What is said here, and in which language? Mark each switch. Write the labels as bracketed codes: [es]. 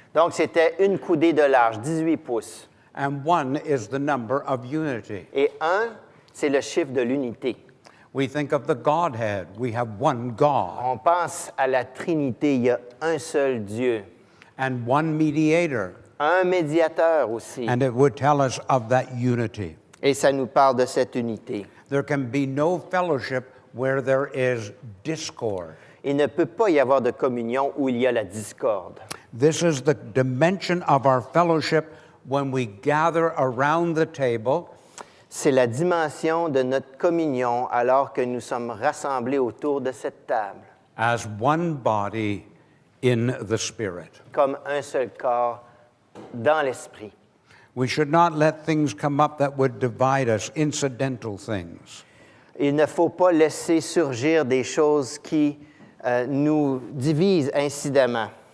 [fr] Donc, c'était une coudée de large, 18 pouces. [en] and 1 is the number of unity. [fr] Et 1, c'est le chiffre de l'unité. [en] We think of the Godhead. We have one God [fr] On pense à la Trinité, il y a un seul Dieu. [en] and one mediator, [fr] Un médiateur aussi. [en] and it would tell us of that unity. [fr] Et ça nous parle de cette unité. [en] There can be no fellowship where there is discord. [fr] Il ne peut pas y avoir de communion où il y a la discorde. [en] This is the dimension of our fellowship when we gather around the table [fr] C'est la dimension de notre communion alors que nous sommes rassemblés autour de cette table, [en] as one body in the Spirit. [fr] comme un seul corps dans l'esprit. [en] We should not let things come up that would divide us, incidental things. [fr] Il ne faut pas laisser surgir des choses qui nous divisent incidemment.